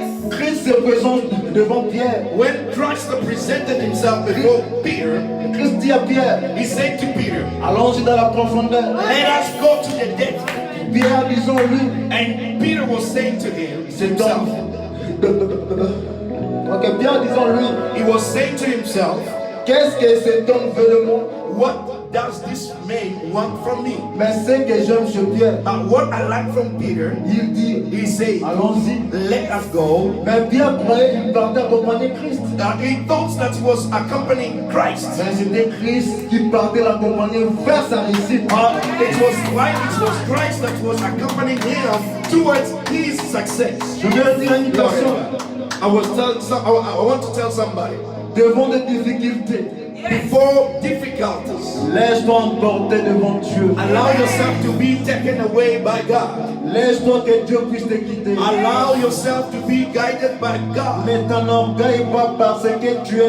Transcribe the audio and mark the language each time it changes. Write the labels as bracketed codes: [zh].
[fr] Christ se présente devant Pierre. [en] When Christ presented himself before Peter, [fr] Christ dit à Pierre, [en] he said to Peter, [fr] allons-y dans la profondeur. [en] let us go to the depth. [fr] Pierre, disons-lui, [en] And Peter was saying to him, [fr] cet homme. Ok, Pierre, disons-lui, [en] he was saying to himself, [fr] qu'est-ce que cet homme veut de moi? [en] what does this man want from me? [fr] Mais ce que j'aime chez Pierre, [en] But what I like from Peter, [fr] il dit, [en] he said, [fr] allons-y. [en] let us go. [fr] Mais bien après, il partait accompagner Christ. [en] He thought that he was accompanying Christ. [fr] Mais c'était Christ qui partait l'accompagner vers sa réussite. [en] It was Christ that was accompanying him towards his success. [fr] Je veux dire à une personne, [en] I want to tell somebody, [fr] devant des difficultés, [en] before difficulties, [fr] laisse-toi emporter devant Dieu. [en] allow yourself to be taken away by God. [fr] Laisse-toi que Dieu puisse te guider. [en] Allow yourself to be guided by God. [fr] Mais t'enorgueille pas parce que tu es